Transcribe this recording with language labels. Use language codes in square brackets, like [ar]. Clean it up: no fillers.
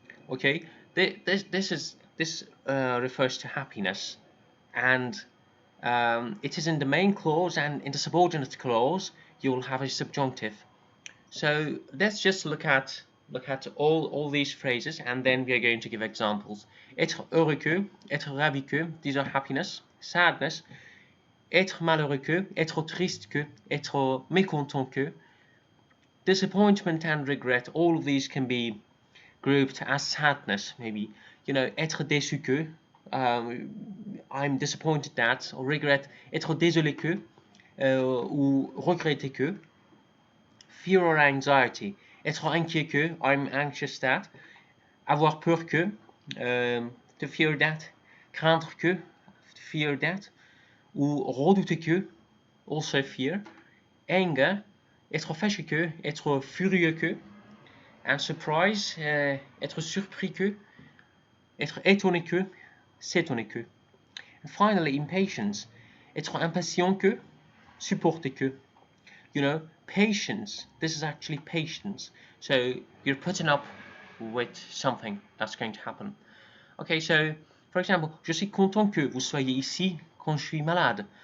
[en] Okay, this refers to happiness, and it is in the main clause, and in the subordinate clause you will have a subjunctive. So let's just look at all these phrases, and then we are going to give examples. [fr] Être heureux que, être ravi que, [en] these are happiness, sadness. [fr] Être malheureux que, être triste que, être mécontent que. [en] Disappointment and regret, all of these can be grouped as sadness, maybe. [fr] Être déçu que, [en] I'm disappointed that, or regret, [fr] être désolé que, ou regretter que. [en] Fear or anxiety, [fr] être inquiet que, [en] I'm anxious that. [fr] Avoir peur que, [en] to fear that. [fr] Craindre que, [en] to fear that. [fr] Ou redouter que, [en] also fear. [fr] Anger, être fâché que, être furieux que. [en] And surprise, [fr] être surpris que, être étonné que, s'étonner que. [en] And finally, impatience, [fr] être impatient que, supporter que. [en] Patience, this is actually patience. So you're putting up with something that's going to happen. Okay, so for example, [fr] je suis content que vous soyez ici quand je suis malade.